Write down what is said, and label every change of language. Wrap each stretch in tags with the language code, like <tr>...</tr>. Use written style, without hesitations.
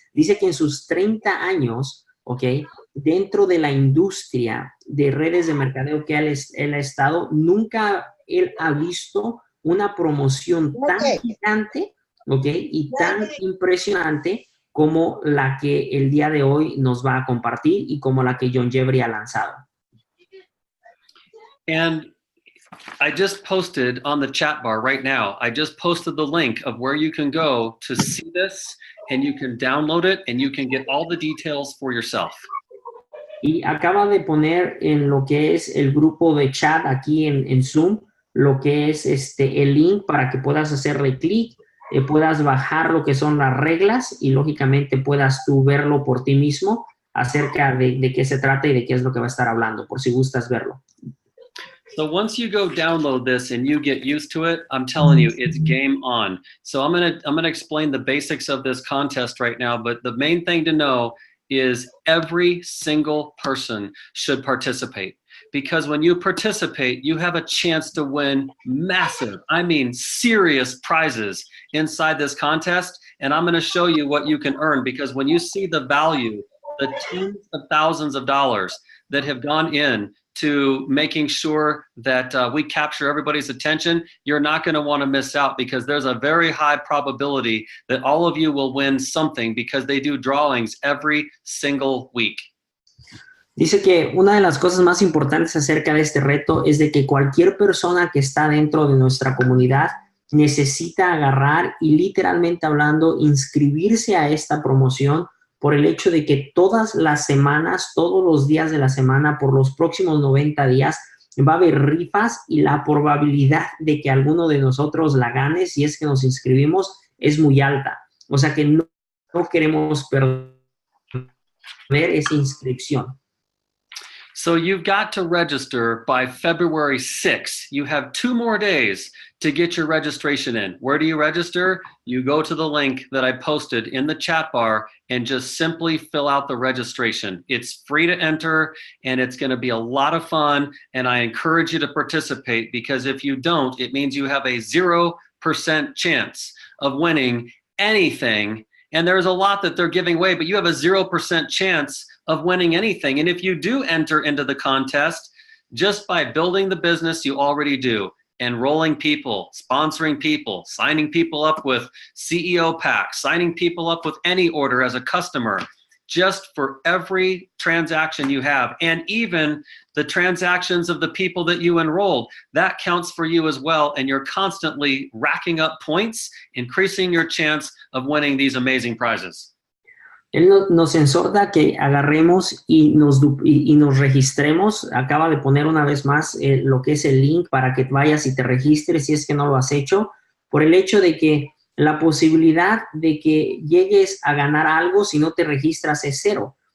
<es>dice que en sus 30 años, ¿ok? Dentro de la industria de redes de mercadeo que él ha estado, nunca él ha visto una promoción tan gigante, ¿ok? Y tan impresionante como la que el día de hoy nos va a compartir y como la que John Jeffrey ha lanzado.</es> <en>And I just posted on the chat bar right now, I just posted the link of where you can go to see this, and you can download it and you can get all the details for yourself.</en> <es>Y acaba de poner en lo que es el grupo de chat aquí en Zoom, lo que es el link para que puedas hacerle clic, puedas bajar lo que son las reglas y lógicamente puedas tú verlo por ti mismo acerca de qué se trata y de qué es lo que va a estar hablando, por si gustas verlo.</es> <en>So once you go download this and you get used to it, I'm telling you, it's game on. So I'm gonna explain the basics of this contest right now, but the main thing to know is every single person should participate, because when you participate, you have a chance to win massive, I mean serious prizes inside this contest. And I'm gonna show you what you can earn, because when you see the value, the tens of thousands of dollars that have gone in to making sure that we capture everybody's attention, you're not going to want to miss out, because there's a very high probability that all of you will win something, because they do drawings every single week.</en> <es>Dice que una de las cosas más importantes acerca de este reto es de que cualquier persona que está dentro de nuestra comunidad necesita agarrar y, literalmente hablando, inscribirse a esta promoción, por el hecho de que todas las semanas, todos los días de la semana, por los próximos 90 días, va a haber rifas y la probabilidad de que alguno de nosotros la gane, si es que nos inscribimos, es muy alta. O sea que no queremos perder esa inscripción.</es> <en>So you've got to register by February 6th. You have 2 more days to get your registration in. Where do you register? You go to the link that I posted in the chat bar and just simply fill out the registration. It's free to enter, and it's going to be a lot of fun, and I encourage you to participate, because if you don't, it means you have a 0% chance of winning anything. And there's a lot that they're giving away, but you have a 0% chance of winning anything. And if you do enter into the contest, just by building the business you already do, enrolling people, sponsoring people, signing people up with CEO packs, signing people up with any order as a customer, just for every transaction you have, and even the transactions of the people that you enrolled, that counts for you as well. And you're constantly racking up points, increasing your chance of winning these amazing prizes.</en> <es>Él nos exhorta que agarremos y nos registremos. Acaba de poner una vez más lo que es el link para que vayas y te registres si es que no lo has hecho, por el hecho de que la posibilidad de que llegues a ganar algo si no te registras es 0.</es>